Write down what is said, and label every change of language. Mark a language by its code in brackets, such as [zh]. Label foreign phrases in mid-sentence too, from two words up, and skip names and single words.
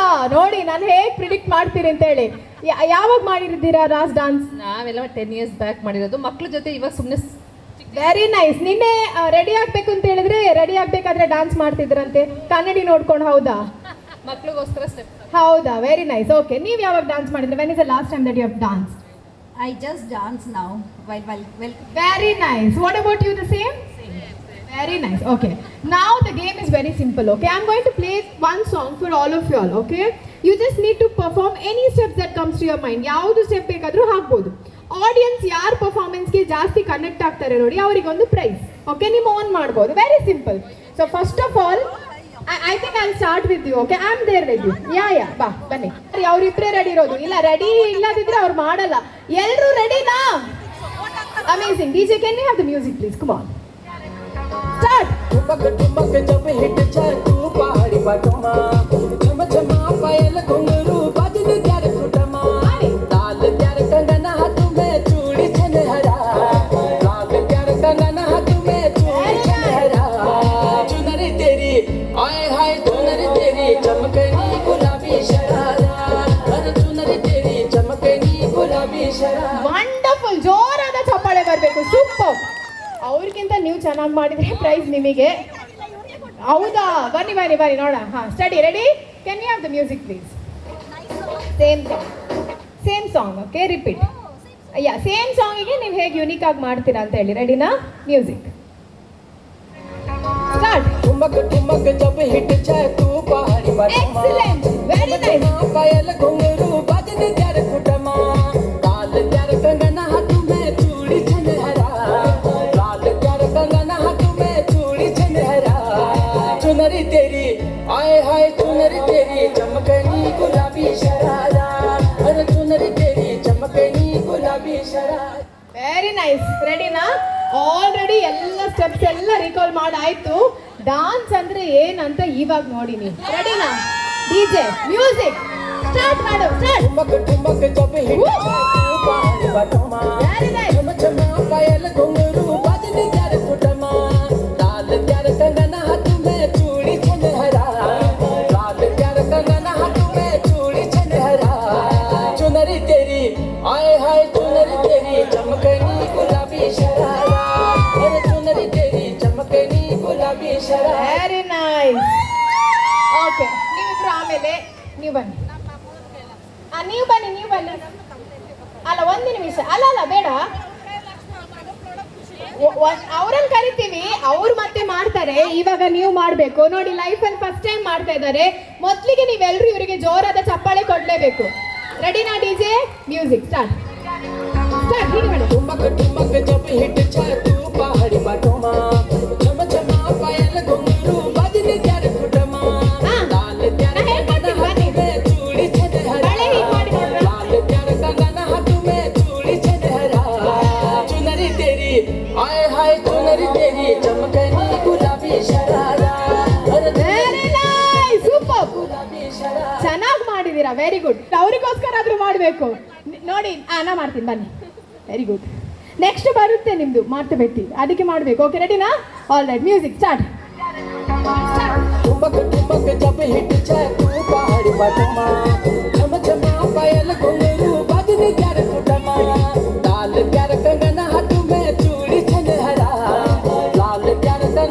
[kn] ನೋಡಿ ನಾನು ಹೇಗೆ ಪ್ರಿಡಿಕ್ಟ್ ಮಾಡ್ತೀರಿ ಅಂತ ಹೇಳಿ. ಯಾವಾಗ ಮಾಡಿರ್ತೀರಾ ರಾಸ್ ಡಾನ್ಸ್? ನಾವೆಲ್ಲ 10 [en] years back [kn] ಮಾಡಿರೋದು. ಮಕ್ಳ ಜೊತೆ ಇವಾಗ ಸುಮ್ಮನೆ. [en] Very nice. [kn] ನಿನ್ನೆ ರೆಡಿ ಆಗ್ಬೇಕು ಅಂತ ಹೇಳಿದ್ರೆ ರೆಡಿ ಆಗ್ಬೇಕಾದ್ರೆ ಡಾನ್ಸ್ ಮಾಡ್ತಿದ್ರಂತೆ ಕನ್ನಡಿ ನೋಡ್ಕೊಂಡು. ಹೌದಾ? ಮಕ್ಳಿಗೋಸ್ಕರ ಸ್ಟೆಪ್. ಹೌದಾ? [en] Very nice. Okay, [kn] ನೀವು ಯಾವಾಗ ಡಾನ್ಸ್ ಮಾಡಿದ್ರೆ? [en] When is the last time that you have dance? I just dance now while Very nice. What about you? The same? Very nice. Okay. Now the game is very simple. Okay. I'm going to play one song for all of you all. Okay. You just need to perform any steps that comes to your mind. [kn] ಯಾವುದು ಸ್ಟೆಪ್ ಬೇಕಾದರೂ ಹಾಕ್ಬೋದು. ಆಡಿಯನ್ಸ್ ಯಾರ ಪರ್ಫಾರ್ಮೆನ್ಸ್ಗೆ ಜಾಸ್ತಿ ಕನೆಕ್ಟ್ ಆಗ್ತಾರೆ ನೋಡಿ ಅವರಿಗೊಂದು ಪ್ರೈಸ್. [en] ಓಕೆ, [kn] ನೀವು ಆನ್ ಮಾಡ್ಬೋದು. [en] Very simple. So first of all I think I'll start with you. Okay, I'm there with you. Yeah, [kn] ಬಾ ಬನ್ನಿ. ಅವ್ರಿಬ್ರೇ ರೆಡಿ ಇರೋದು. ಇಲ್ಲ ರೆಡಿ ಇಲ್ಲದಿದ್ರೆ ಅವ್ರು ಮಾಡಲ್ಲ. ಎಲ್ರು ರೆಡಿನಾ? ಅಮೇಜಿಂಗ್. [en] DJ, can we have the music please? Come on. Start. [hi] ठुमक ठुमक जब हिट जाए तू पहाड़ी बाटोमा छम छमा पायल घुंघरू बाजन प्यार फुटमा लाल प्यार कंगना हाथ में चूड़ी छनहरा लाल प्यार कंगना हाथ में चूड़ी छनहरा चुनरी तेरी आए हाय चुनरी तेरी चमकनी गुलाबी शरारा अरे चुनरी तेरी चमकनी गुलाबी शरारा. [kn] ವಂಡರ್ಫುಲ್. ಜೋರಾದ ಚಪ್ಪಾಳೆ ಬರಬೇಕು. ಸೂಪರ್. ಅವ್ರಿಗಿಂತ ನೀವು ಚೆನ್ನಾಗಿ ಮಾಡಿದ್ರೆ ಪ್ರೈಸ್ ನಿಮಗೆ. ಹೌದಾ? ಬನ್ನಿ ಬನ್ನಿ ಬನ್ನಿ ನೋಡೋಣ. [en] steady ready? Can you have the music please? Same song. Okay, repeat. [kn] ಸೇಮ್ ಸಾಂಗಿಗೆ ನೀವು ಹೇಗೆ ಯುನೀಕ್ ಆಗಿ ಮಾಡ್ತೀರಾ ಅಂತ ಹೇಳಿ. [en] ರೆಡಿನಾ? Music start. [hi] ठुमक ठुमक जब हिट जाए तू पहाड़ी बाटोमा [en] Excellent. Very nice. [hi] पायल घुंघरू बाजन प्यार फुटमा लाल प्यार कंगना हाथ में चूड़ी छनहरा लाल प्यार कंगना हाथ में चूड़ी छनहरा चुनरी तेरी आए हाय चुनरी तेरी चमकनी गुलाबी शरारा अरे चुनरी तेरी चमकनी गुलाबी शरारा. [en] Very nice. ರೆಡಿನಾ? [kn] ಆಲ್ರೆಡಿ ಎಲ್ಲ ಸ್ಟೆಪ್ಸ್ ಎಲ್ಲ ರಿಕಾಲ್ ಮಾಡಾಯ್ತು. ಡಾನ್ಸ್ ಅಂದ್ರೆ ಏನಂತ ಇವಾಗ ನೋಡಿ ನೀವು. ರೆಡಿನಾ? [en] DJ music start [kn] ಮಾಡು. ಸ್ಟಾರ್ಟ್. [hi] ठुमक ठुमक जब हिट जाए तू पहाड़ी बाटोमा [en] Very nice. [hi] छम छमा पायल घुंघरू बाजन प्यार फुटमा लाल प्यार कंगना हाथ में चूड़ी छनहरा लाल प्यार कंगना हाथ में चूड़ी छनहरा चुनरी तेरी आए हाय चुनरी तेरी चमकनी गुलाबी शरारा अरे चुनरी तेरी चमकनी गुलाबी शरारा. [en] Very nice. [kn] ಓಕೆ, ನೀವಿಬ್ರು ಆಮೇಲೆ ನೀವು ಬನ್ನಿ. ನೀವು ಬನ್ನಿ, ನೀವು ಬನ್ನಿ. ಅಲ್ಲ ಒಂದು ನಿಮಿಷ. ಅಲ್ಲ ಬೇಡ, ಅವ್ರನ್ನ ಕರಿತೀವಿ, ಅವ್ರು ಮತ್ತೆ ಮಾಡ್ತಾರೆ. ಇವಾಗ ನೀವು ಮಾಡಬೇಕು ನೋಡಿ. ಲೈಫಲ್ಲಿ [en] first time [kn] ಮಾಡ್ತಾ ಇದ್ದಾರೆ. ಮೊದಲಿಗೆ ನೀವೆಲ್ಲರೂ ಇವರಿಗೆ ಜೋರಾದ ಚಪ್ಪಾಳೆ ಕೊಡಲೇಬೇಕು. ರೆಡಿನಾ? [en] DJ music start. [kn] ಸ್ಟಾರ್ಟ್. ಹೀಗೆ ಮಾಡಿ. [hi] ठुमक ठुमक जब हिट जाए तू पहाड़ी बाटोमा छम छमा पायल घुंघरू बाजन प्यार फुटमा लाल प्यार कंगना हाथ में चूड़ी छनहरा लाल प्यार कंगना हाथ में चूड़ी छनहरा चुनरी तेरी आए हाय चुनरी तेरी चमकनी गुलाबी शरारा अरे [en] Very nice. Super. [hi] गुलाबी शरारा. [kn] ಚೆನ್ನಾಗಿ ಮಾಡಿದೀರಾ. [en] very good. [kn] ಅವ್ರಿಗೋಸ್ಕರ ಆದ್ರೂ ಮಾಡಬೇಕು ನೋಡಿ. ನಾ ಮಾಡ್ತೀನಿ ಬನ್ನಿ. [en] very good. [kn] ನೆಕ್ಸ್ಟ್ ಬರುತ್ತೆ ನಿಮ್ದು ಮಾರ್ತುಬೆಟ್ಟಿ, ಅದಕ್ಕೆ ಮಾಡಬೇಕು. [en] ಓಕೆ, ರೆಡಿನಾ? All right, music start. [hi] ठुमक ठुमक जब हिट जाए तू पहाड़ी बाटोमा छम छमा पायल घुंघरू बाजन प्यार फुटमा लाल प्यार कंगना हाथ में चूड़ी छनहरा लाल प्यार